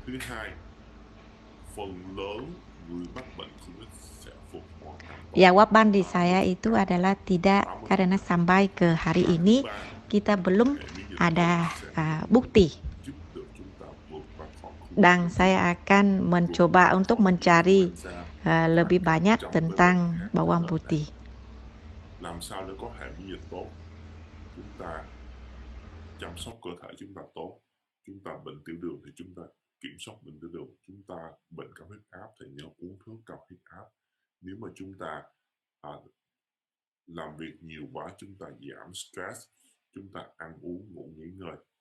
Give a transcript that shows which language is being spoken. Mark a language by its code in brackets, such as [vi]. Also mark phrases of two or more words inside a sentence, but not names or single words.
[id] Jawaban di saya itu adalah tidak, karena sampai ke hari ini kita belum ada bukti. Dan saya akan mencoba untuk mencari lebih banyak tentang bawang putih. [vi] Làm sao để có hệ miễn dịch tốt, chúng ta chăm sóc cơ thể chúng ta tốt, chúng ta bệnh tiểu đường thì chúng ta kiểm soát bệnh tiểu đường, chúng ta bệnh cao huyết áp thì nhớ uống thuốc cao huyết áp. Nếu mà chúng ta làm việc nhiều quá chúng ta giảm stress, chúng ta ăn uống ngủ nghỉ ngơi.